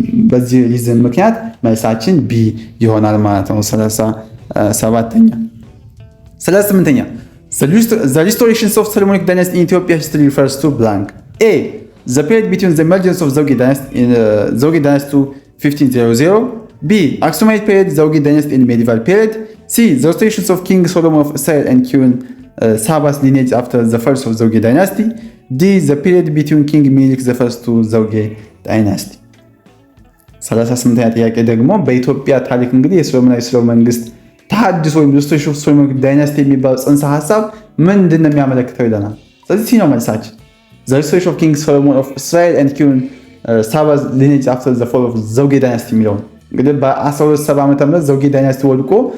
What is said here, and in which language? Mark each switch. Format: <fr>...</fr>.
<am>በዚህ ሪዝን ምክንያት መልሳችን ቢ ይሆናል ማለት ነው።</am> <en>37ኛ 38ኛ The restorations of Solomonic dynasty in Ethiopia history refers to blank. A. The period between the emergence of Zogi dynasty to 1500. B. Aksumite period, Zogi dynasty in medieval period. C. The restorations of King Solomon of Israel and Queen Saba's lineage after the first of Zogi dynasty. D. The period between King Milik the first to Zogi dynasty.</en> <am>38ኛ ጥያቄ ደግሞ በኢትዮጵያ ታሪክ እንግዲህ የሶሎሞናዊ ስርወ መንግስት ተሐድሶ ወይም</am> <en>ሪስቶሬሽን ኦፍ ሶሎሞኒክ ዳይናስቲ</en> <am>የሚባለው ጽንሰ ሐሳብ ምንድን ነው የሚያመለክተው ይለናል። ስለዚህ ሲ ነው መልሳችን።</am> <en>The restoration of King Solomon of Israel and Queen Saba's lineage after the fall of Zogi dynasty</en> <am>የሚለው እንግዲህ በ1270 ዓ.ም ዘውጌ ዳይናስቲ ወድቆ</am>